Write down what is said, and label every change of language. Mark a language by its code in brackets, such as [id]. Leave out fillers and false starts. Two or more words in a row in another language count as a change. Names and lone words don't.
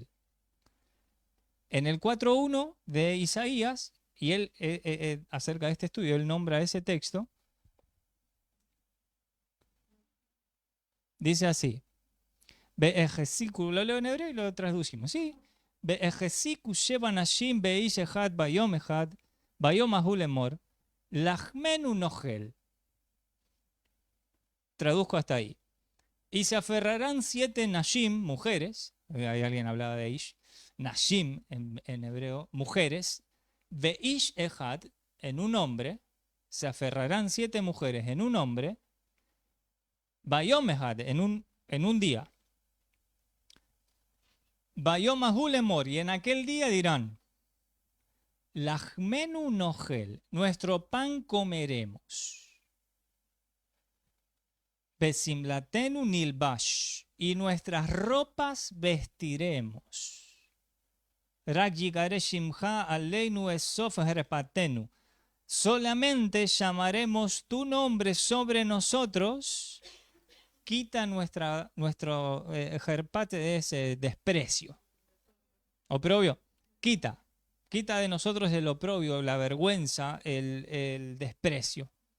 [es] En el 4.1 de Isaías, y él acerca de este estudio, él nombra ese texto, dice así. Lo leo en hebreo y lo traducimos. Sí. [he] והחזיקו שבע נשים באיש אחד ביום אחד ביום ההוא לאמר לחמנו נאכל. [es] Traduzco hasta ahí. Y se aferrarán 7 nashim, mujeres, hay alguien hablaba de ish, nashim en hebreo, mujeres, [he] באיש אחד, [es] en un hombre, se aferrarán 7 mujeres en un hombre, [he] ביום אחד, [es] en un día. [he] ביום ההוא לאמר, [es] y en aquel día dirán, [he] לחמנו נאכל, [es] nuestro pan comeremos. [he] בשמלתנו נלבש, [es] y nuestras ropas vestiremos. [he] רק יקרא שמך עלינו אסף חרפתנו. [es] Solamente llamaremos tu nombre sobre nosotros. Quita nuestro herpate de ese desprecio. Oprobio. Quita de nosotros el oprobio, la vergüenza, el desprecio.